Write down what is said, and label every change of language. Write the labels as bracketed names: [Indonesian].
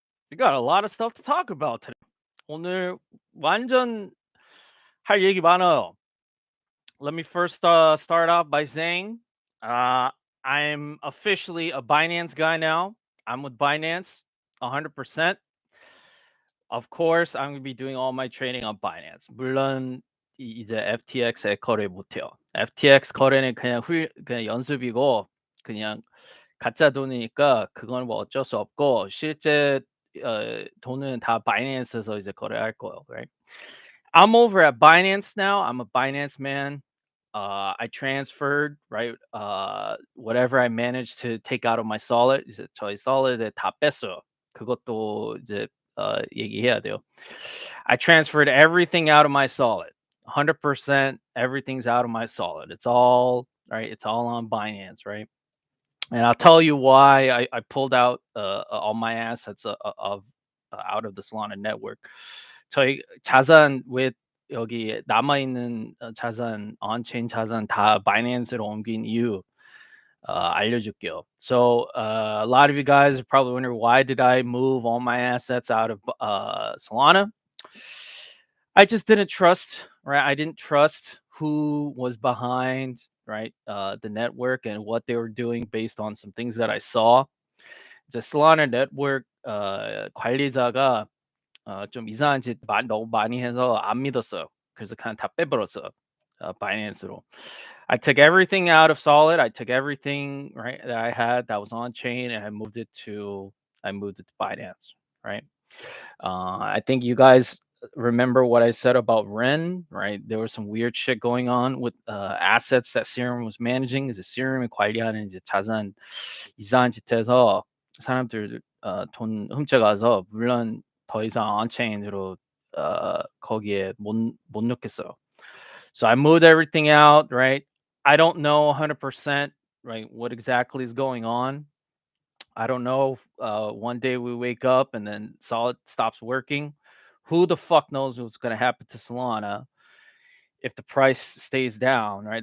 [English] We got a lot of stuff to talk about today. [Korean] 오늘 완전 할 얘기 많아요. [English] Let me first start off by saying uh, I'm officially a Binance guy now. I'm with Binance 100%. Of course, I'm going to be doing all my trading on Binance. [Korean] 물론 이제 FTX에 거래 못해요. FTX 거래는 그냥 연습이고 그냥 가짜 돈이니까 그건 뭐 어쩔 수 없고 실제 돈은 다 바이낸스에서 이제 거래할 거예요, [English] right? I'm over at Binance now. I'm a Binance man. I transferred, right? Whatever I managed to take out of my Solid, [Korean] 이제 저희 Solid에 다 뺐어요. 그것도 이제 얘기해야 돼요. [English] I transferred everything out of my Solid. 100% everything's out of my Solid. It's all right. It's all on Binance, right? And I'll tell you why I pulled out all my assets of out of the Solana network. [Korean] 저희 자산 with 여기 남아 있는 자산 on-chain 자산 다 바이낸스로 옮긴 이유 알려줄게요. [English] So a lot of you guys are probably wondering why did I move all my assets out of Solana? I just didn't trust, right? I didn't trust who was behind, right, the network and what they were doing based on some things that I saw. [Korean] 이제 Solana network 관리자가 좀 이상한 짓 너무 많이 해서 안 믿었어요. 그래서 그냥 다 빼버렸어요. 바이낸스로. [English] I took everything out of Solid. I took everything right that I had that was on chain and I moved it to Binance, right? I think you guys remember what I said about Ren, right? There was some weird shit going on with assets that Serum was managing. [Korean] 이제 Serum이 관리하는 이제 자산 이상한 짓 해서 사람들 돈 훔쳐가서 물론 더 이상 온체인으로 거기에 못 넣겠어요. [English] So I moved everything out, right? I don't know 100%, right, what exactly is going on. I don't know. One day we wake up and then Solid stops working. Who the fuck knows what's going to happen to Solana if the price stays down, right?